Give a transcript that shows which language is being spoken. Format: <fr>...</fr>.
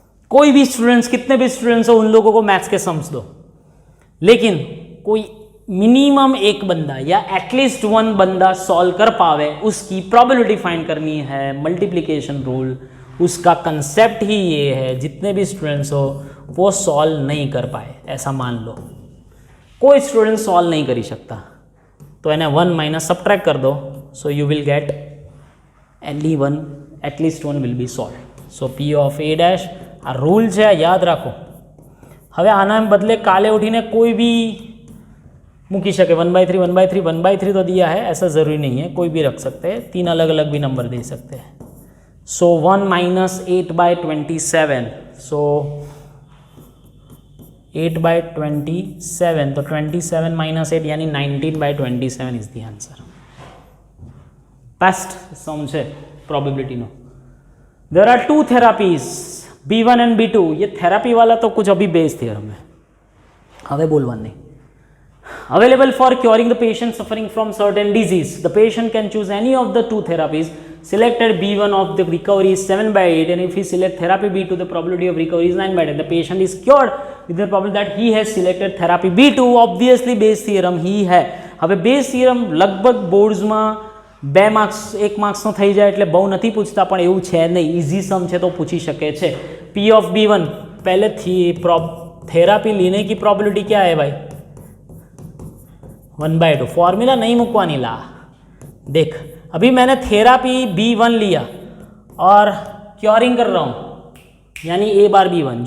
<hi>कोई भी स्टूडेंट्स, कितने भी स्टूडेंट्स हो, उन लोगों को मैथ्स के सम्स दो, लेकिन कोई मिनिमम एक बंदा या एटलीस्ट 1 बंदा सॉल्व कर पावे, उसकी प्रोबेबिलिटी फाइंड करनी है. मल्टीप्लिकेशन रूल, उसका कंसेप्ट ही ये है. जितने भी स्टूडेंट्स हो वो सॉल्व नहीं कर पाए, ऐसा मान लो.</hi> <gu>કોઈ સ્ટુડન્ટ સોલ્વ નહીં કરી શકતા, તો એને 1 માઇનસ સબટ્રેક્ટ કરી દો,</gu> <en>So you will get at least one will be solve.</en> <gu>So P of A dash, આ રૂલ છે, યાદ રાખો. હવે આના બદલે કાલે</gu> <hi>उठीने कोई भी मूकी सके 1/3 1/3 1/3 तो दिया है, ऐसा ज़रूरी नहीं है, कोई भी रख सकते हैं, 3 अलग अलग भी नंबर दे सकते हैं. सो 1 माइनस 8/27, सो 8/27, तो 27 माइनस 8 यानी 19/27 इज द आंसर. बेस्ट सम है probability no.</hi> <en>There are 2 therapies B1 and B2.</en> <hi>ये थेरापी वाला तो कुछ अभी बेस थियरम है, हमें बोलवा नहीं.</hi> <en>Available for curing the patient suffering from certain disease. The patient can choose any of the 2 therapies. Selected B1 of the recovery is 7/8, and if he select therapy B2, the probability of recovery is 9/10. The patient is cured with the probability that he has selected therapy B2.</en> <hi>Obviously base theorem ही है.</hi> <gu>હવે base theorem લગભગ બોર્ડ્સમાં 2 marks 1 માર્ક્સનો થઈ જાય એટલે બહુ નથી પૂછતા, પણ એવું છે નહીં, ઇઝી સમ છે તો પૂછી શકે છે.</gu> <hi>P of B1 पहले थेरापी लेने की प्रोबेबिलिटी क्या है भाई? 1/2. फॉर्मूला नहीं मुकवानी ला. देख अभी मैंने थेरापी B1 लिया और क्योरिंग कर रहा हूँ, यानी A/B1.</hi>